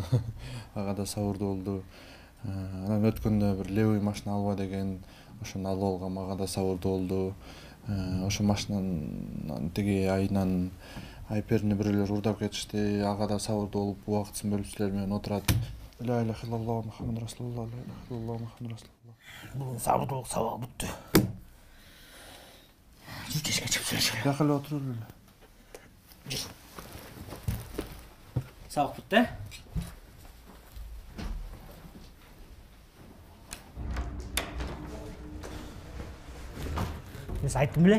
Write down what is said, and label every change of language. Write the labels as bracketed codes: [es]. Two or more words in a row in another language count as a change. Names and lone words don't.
[ky] Ага да сабырдуу болду. Анан өткөндө бир левый машина алба деген, ошону алып алгам, ага да сабырдуу болду. Ошо машинанын тиги айынан айперни бирөөлөр урдап кетишти, ага да сабырдуу болуп, убактысын бөлүп силер менен отурат. [ar] لا إله إلا الله محمد رسول الله، لا إله إلا الله محمد رسول الله. [ky] Бүгүн сабырдуулук сабагы бүттү. Жүр жешке чыгып сүйлөшөлү. Жакка эле отуруп эле. Жүр. Сабак бүттү. Мен айттым беле?